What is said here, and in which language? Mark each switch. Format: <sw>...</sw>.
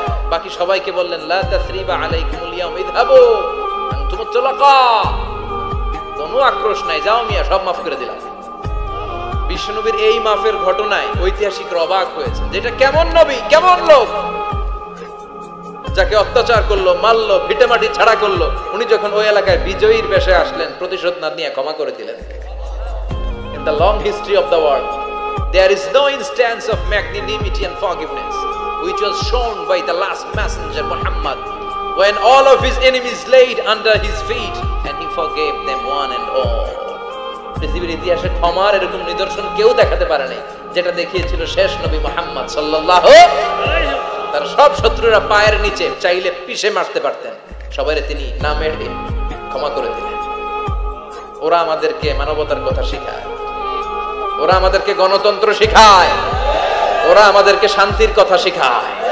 <bn>বাকি সবাইকে বললেন</bn> <ar>লা তাসরিবা আলাইকুমুল ইয়াউম ইযহাবু আনতুমুত তুলাকা,</ar> <bn>কোনো আক্রোশ নাই, যাও মিয়া, সব মাফ করে দিলাম। বিশ্বনবীর এই মাফের ঘটনায় ঐতিহাসিকরা অবাক হয়েছে, যেটা কেমন নবী, কেমন লোক, যাকে অত্যাচার করলো, মারলো, ভিটেমাটি ছাড়া করলো, উনি যখন ওই এলাকায় বিজয়ীর বেশে আসলেন, প্রতিশোধ না নিয়ে ক্ষমা করে দিলেন।</bn> <en>In the long history of the world, there is no instance of magnanimity and forgiveness which was shown by the last messenger Muhammad, when all of his enemies laid under his feet and he forgave them one and all.</en> <bn>পৃথিবীর ইতিহাসে ক্ষমার এরকম নিদর্শন কেউ দেখাতে পারে নাই, যেটা দেখিয়েছিল শেষ নবী মুহাম্মদ সাল্লাল্লাহু আলাইহি ওয়াসাল্লাম। তার সব শত্রুরা পায়ের নিচে চাইলে পিষে মারতে পারতেন, সবাইরে তিনি না মেরে ক্ষমা করে দিলেন। ওরা আমাদেরকে মানবতার কথা শেখায়, ওরা আমাদেরকে গণতন্ত্র শেখায়, ওরা আমাদেরকে শান্তির কথা শেখায়।</bn>